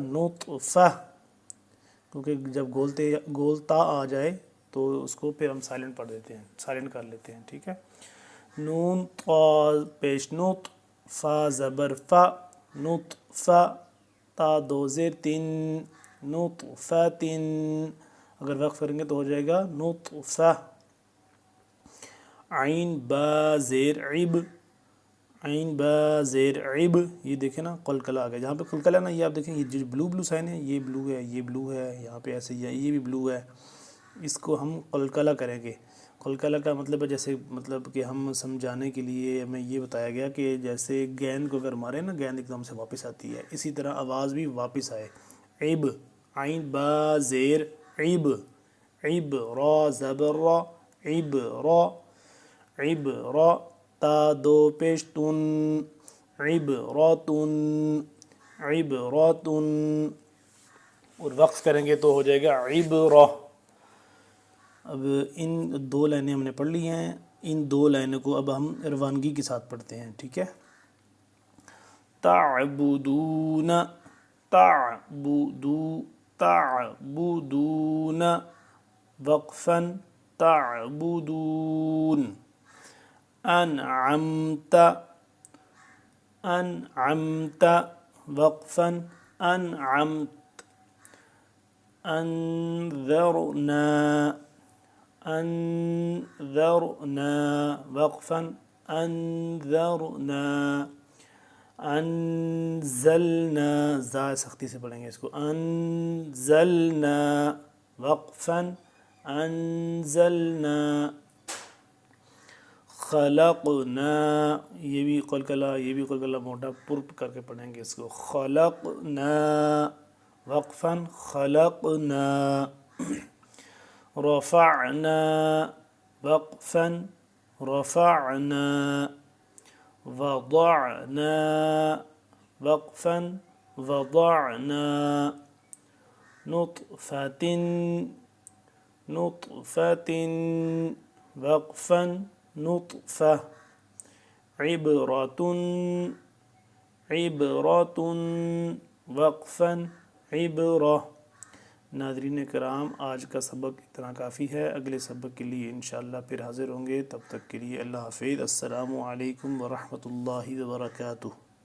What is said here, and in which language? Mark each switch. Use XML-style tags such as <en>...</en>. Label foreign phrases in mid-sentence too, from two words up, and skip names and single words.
<ur>نطفہ، کیونکہ جب گولتا آ جائے تو اس کو پھر ہم سائلنٹ پڑھ دیتے ہیں، سائلنٹ کر لیتے ہیں، ٹھیک ہے؟ نون طا پیش نط، فا زبر فا، نطفہ، تا دو زیر تین نطفتن، اگر وقف کریں گے تو ہو جائے گا نطفہ. عین با زیر عب، عین با زیر عب، یہ دیکھیں نا قلقلہ آ گیا. جہاں پہ قلقلہ نا، یہ آپ دیکھیں یہ جو بلو سائن ہے، یہ بلو ہے، یہ بلو ہے، یہاں پہ ایسے یہ بھی بلو ہے. اس کو ہم قلقلہ کریں گے. قلقلہ کا مطلب ہے جیسے مطلب کہ ہم سمجھانے کے لیے ہمیں یہ بتایا گیا کہ جیسے گیند کو اگر مارے نا، گیند ایک دم سے واپس آتی ہے، اسی طرح آواز بھی واپس آئے. عب، عین با زیر عب، عب را زبر را، عب را، عب را تا دو پیش تن، عب راتن، عب راتن. اور وقف کریں گے تو ہو جائے گا عبرہ. اب ان دو لائنیں ہم نے پڑھ لی ہیں. ان دو لائنوں کو اب ہم روانگی کے ساتھ پڑھتے ہیں، ٹھیک ہے.</ur> <ar>تعبدون، تعبدو، تعبدون، وقفا تعبدون. انعمت، انعمت، وقفا انعمت. انذرنا، انذرنا، وقفا انذرنا.</ar> <ur>انزلنا، زا سختی سے پڑھیں گے اس کو، انزلنا،</ur> <ar>وقفا انزلنا.</ar> <ur>خلقنا، یہ بھی قلقلہ موٹا پرپ کر کے پڑھیں گے اس کو.</ur> <ar>خلقنا، وقفا خلقنا. رفعنا، وقفا رفعنا. وضعنا، وقفا وضعنا. نطفة، نطفة، وقفا نطفة. عبرة، عبرة، وقفا عبرة.</ar> <ur>ناظرین کرام، آج کا سبق اتنا کافی ہے. اگلے سبق کے لیے انشاءاللہ پھر حاضر ہوں گے. تب تک کے لیے اللہ حافظ.</ur> <ar>السلام علیکم ورحمۃ اللہ وبرکاتہ.</ar>